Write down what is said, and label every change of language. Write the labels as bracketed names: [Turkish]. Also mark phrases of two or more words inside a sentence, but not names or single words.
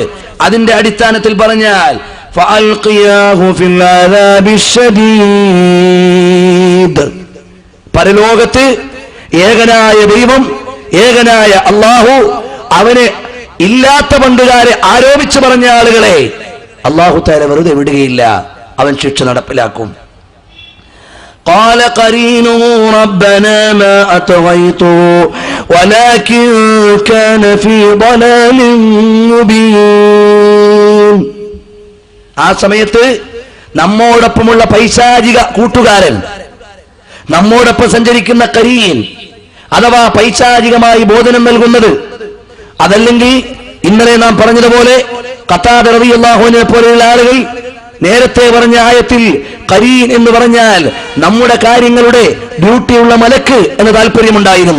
[Malayalam] അതിന്റെ അടിസ്ഥാനത്തിൽ പറഞ്ഞാൽ പരലോകത്ത് ഏകനായ ദൈവം, ഏകനായ അള്ളാഹു, അവന് ഇല്ലാത്ത പങ്കുകാരെ ആരോപിച്ചു പറഞ്ഞ ആളുകളെ [Arabic] الله تعالى [Malayalam] വെറുതെ വിടുകയില്ല, അവൻ ശിക്ഷ നടപ്പിലാക്കും. [Arabic] قال قرينه ربنا ما أطغيته ولكن كان في ضلال مبين. [Malayalam] ആ സമയത്ത് നമ്മോടൊപ്പമുള്ള പൈശാചിക കൂട്ടുകാരൻ, നമ്മോടൊപ്പം സഞ്ചരിക്കുന്ന കരീൻ അഥവാ പൈശാചികമായി ബോധനം നൽകുന്നത്, അതല്ലെങ്കിൽ ഇന്നലെ നാം പറഞ്ഞതുപോലെ ഖതാദ [Arabic] رضي الله عنه [Malayalam] പോലെയുള്ള ആളുകൾ നേരത്തെ പറഞ്ഞ ആയത്തിൽ കരീൻ എന്ന് പറഞ്ഞാൽ നമ്മുടെ കാര്യങ്ങളുടെ ഡ്യൂട്ടിയുള്ള മലക്ക് എന്ന താല്പര്യമുണ്ടായിരുന്നു.